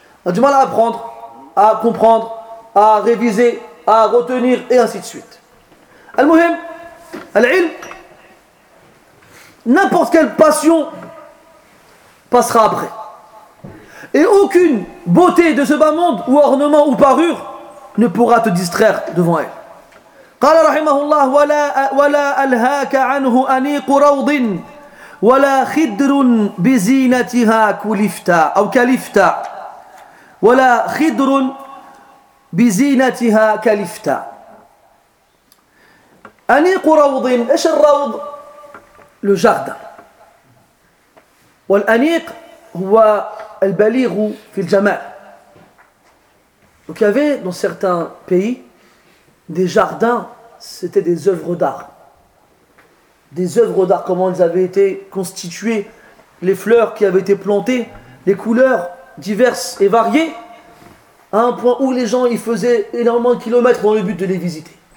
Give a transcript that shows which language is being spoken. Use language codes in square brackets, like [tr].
[fr] On a du mal à apprendre, à comprendre, à réviser, à retenir, et ainsi de suite. [ar] Al-muhim, al-ilm, [fr] n'importe quelle passion passera après. Et aucune beauté de ce bas monde, ou ornement ou parure, ne pourra te distraire devant elle. [ar] قال رحمه الله ولا ألهاك عنه أنيق روض ولا خدر بزينتها كلفتا أو كلفتا ولا خدر بزينتها كلفتا. أنيق روض. إيش الروض؟ [fr] le jardin. [ar] والأنيق هو البليغ في الجمال. [fr] Donc il y avait dans certains pays des jardins, c'était des œuvres d'art. Des œuvres d'art, comment elles avaient été constituées, les fleurs qui avaient été plantées, les couleurs diverses et variées, à un point où les gens y faisaient énormément de kilomètres dans le but de les visiter.